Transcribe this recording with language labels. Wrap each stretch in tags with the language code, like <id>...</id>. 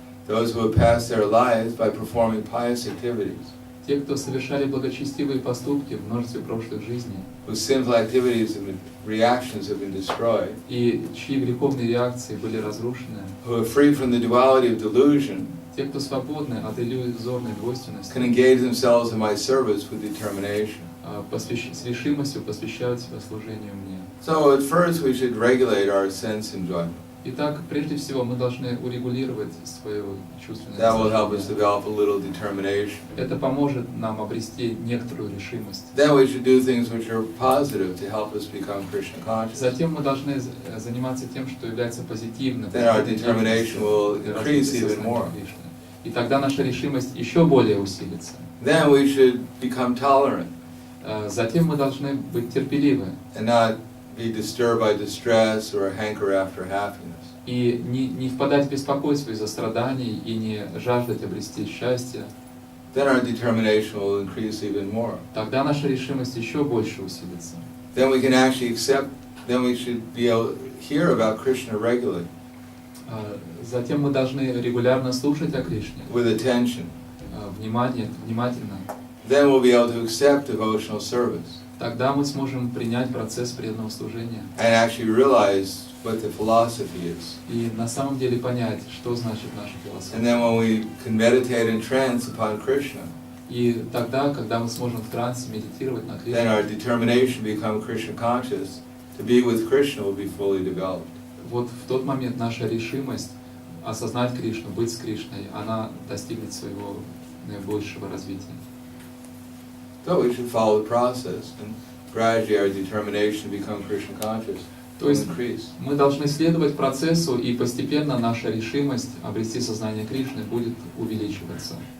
<en>Those who have passed their lives by performing pious activities,</en> <ru>Те, кто совершали благочестивые поступки в множестве прошлых жизней,</ru> <en>whose sinful activities and reactions have been destroyed,</en> <ru>и чьи греховные реакции были разрушены,</ru> <en>who are free from the duality of delusion,</en> <ru>те, кто свободны от иллюзорной двойственности,</ru> <en>can engage themselves in my service with determination.</en> <ru>с решимостью посвящают себя служению мне.</ru> <en>So at first we should regulate our sense enjoyment.</en> <ru>Итак, прежде всего мы должны урегулировать свое чувственное</ru> <en>That will help us</en> <ru>наслаждение.</ru> <en>develop a little determination.</en> <ru>Это поможет нам обрести некоторую решимость.</ru> <en>Then we should do things which are positive to help us become Krishna conscious.</en> <ru>Затем мы должны заниматься тем, что является позитивным.</ru> <en>Then our determination will</en> <ru>для</ru> <en>increase</en> <ru>развития</ru> <en>even</en> <ru>сознания</ru> <en>more.</en> <ru>Кришны. И тогда наша решимость еще более усилится.</ru> <en>Then we should become tolerant</en> <ru>Затем мы должны быть терпеливы</ru> <en>and not be disturbed by distress or hanker after happiness.</en> <ru>и не впадать в беспокойство из-за страданий и не жаждать обрести счастье.</ru> <en>Then our determination will increase even more.</en> <ru>Тогда наша решимость еще больше усилится.</ru> <en>Then we can actually accept, then we should be able to hear about Krishna regularly</en> <ru>Затем мы должны регулярно слушать о Кришне,</ru> <en>with attention.</en> <ru>внимательно.</ru> <en>Then we'll be able to accept devotional service</en> <ru>Тогда мы сможем принять процесс преданного служения</ru> <en>and actually realize what the philosophy is.</en> <ru>и на самом деле понять, что значит наша</ru> <en>And</en> <ru>философия.</ru> <en>then when we can meditate in trance upon Krishna,</en> <ru>И тогда, когда мы сможем в трансе медитировать на</ru> <en>then our</en> <ru>Кришну,</ru> <en>determination to become Krishna conscious, to be with Krishna, will be fully developed.</en> <ru>вот в тот момент наша решимость осознать Кришну, быть с Кришной, она достигнет своего наибольшего развития.</ru> <en>So we should follow the process, and gradually our determination to become Krishna conscious</en> <ru>То</ru> <en>will</en> <ru>есть</ru> <en>increase.</en> <ru>мы должны следовать процессу, и постепенно наша решимость обрести сознание Кришны будет увеличиваться.</ru>